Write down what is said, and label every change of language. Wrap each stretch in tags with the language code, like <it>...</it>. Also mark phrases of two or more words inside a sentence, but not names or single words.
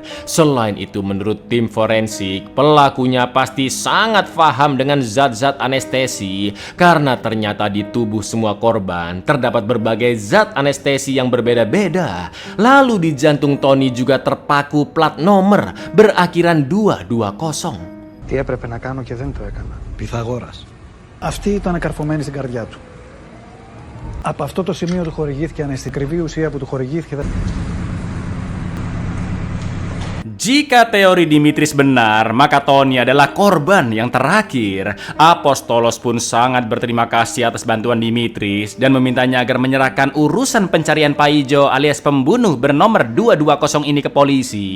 <id>Selain itu menurut tim forensik, pelakunya pasti sangat paham dengan zat-zat anestesi karena ternyata di tubuh semua korban terdapat berbagai zat anestesi yang berbeda-beda. Lalu di jantung Tony juga terpaku plat nomor berakhiran 220.</id> <el>Τι έπρεπε να κάνω και δεν το έκανα. Πυθαγόρας. Αυτή ήταν καρφωμένη στην καρδιά του. Από αυτό το σημείο του χορηγήθηκε αναισθητική ουσία που του χορηγήθηκε.</el> <id>Jika teori Dimitris benar, maka Tony adalah korban yang terakhir. Apostolos pun sangat berterima kasih atas bantuan Dimitris dan memintanya agar menyerahkan urusan pencarian Paijo alias pembunuh bernomor 220 ini ke polisi.</id>